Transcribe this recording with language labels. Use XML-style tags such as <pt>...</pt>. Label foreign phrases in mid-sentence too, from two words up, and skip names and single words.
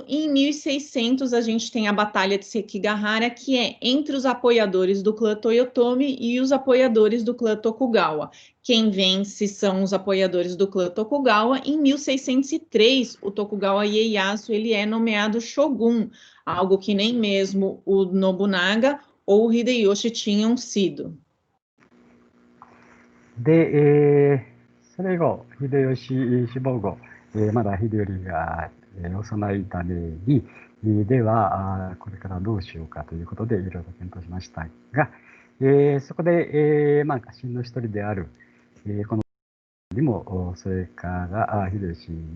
<pt>E em 1600 a gente tem a Batalha de Sekigahara, que é entre os apoiadores do clã Toyotomi e os apoiadores do clã Tokugawa. Quem vence são os apoiadores do clã Tokugawa. Em 1603, o Tokugawa Ieyasu ele é nomeado Shogun, algo que nem mesmo o Nobunaga ou o Hideyoshi tinham sido.</pt> <ja>で、それ後、秀吉死亡後、まだ秀頼が幼いために、ではこれからどうしようかということでいろいろ検討しましたが、そこで、家臣の一人である、このにも、それから秀吉に</ja>